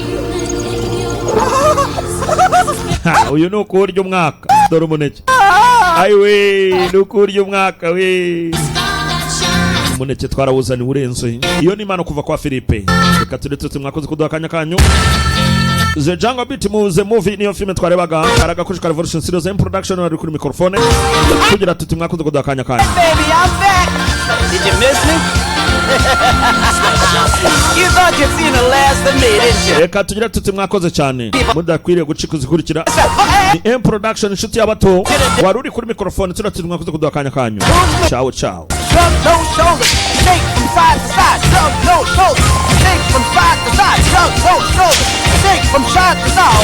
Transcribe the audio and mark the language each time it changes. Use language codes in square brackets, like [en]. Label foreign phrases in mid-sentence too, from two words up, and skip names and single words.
[rw] uyu ni ukurya umwaka dore umuneke ayiwe ni ukurya umwaka we umuneke twarawuzaniye urenze iyo ni impano kuva kwa Philippe reka turetse mwakoze kuduha akanya kanyu The Jungle Beat muze movie niyo filme twarebaga aragakushika Revolution Studios in production ari kuri microphone kugira tuti mwakoze kuduha akanya kanyu [en] Baby, I'm back. Did you miss me? You thought you'd seen the last of me, didn't you? [rw] reka tugira tuti mwakoze cyane mudakwiriye gucika uzikurikira ni M production inshuti y'abato wari uri kuri microphone turatuti mwakoze kuduha akanya kanyu [it] ciao ciao [en] Shrug those shoulders, shake from side to side. Shrug those shoulders, shake from side to side. Shrug those shoulders, shake from side to side.